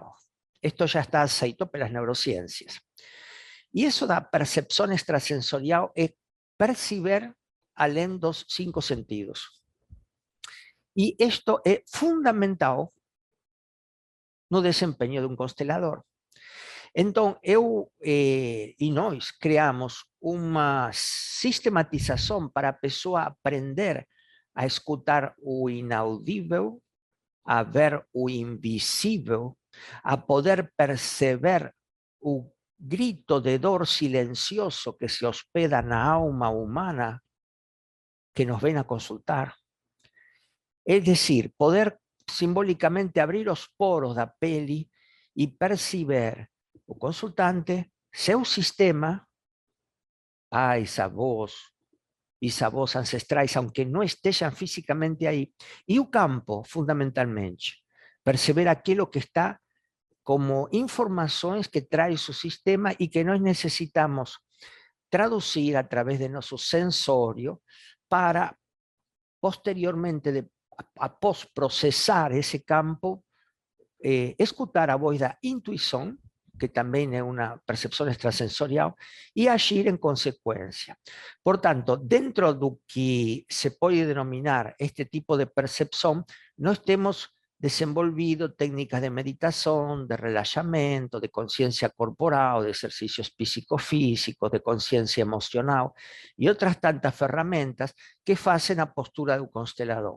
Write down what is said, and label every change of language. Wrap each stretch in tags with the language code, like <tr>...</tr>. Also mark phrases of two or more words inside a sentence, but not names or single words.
<es>Esto ya está aceitado por las neurociencias. Y eso da percepción extrasensorial es percibir</es> <pt>além dos 5 sentidos.</pt> <es>Y esto es fundamental no desempeño de un constelador. Entonces,</es> <pt>eu e nós criamos uma sistematização para a pessoa aprender a escutar o inaudível, a ver o invisível, a poder perceber o grito de dor silencioso que se hospeda na alma humana</pt> <es>que nos ven a consultar. Es decir, poder simbólicamente abrir los poros</es> <pt>da pele</pt> <es>y percibir</es> <pt>o consultante, seu sistema, pais, avós, bisavós ancestrais,</pt> <es>aunque no estén físicamente ahí, y</es> <pt>o campo,</pt> <es>fundamentalmente, perceber aquello que está como informaciones que trae su sistema y que nos necesitamos traducir a través de nuestro sensorio para posteriormente,</es> <pt>após processar esse campo, escutar a voz da intuição, que também é uma percepção extrasensorial, e agir em consequência. Portanto, dentro do que se pode denominar este tipo de percepção, nós temos desenvolvido técnicas de meditação, de relaxamento, de consciência corporal, de exercícios psicofísicos, de consciência emocional e outras tantas ferramentas que fazem a postura do constelador.</pt>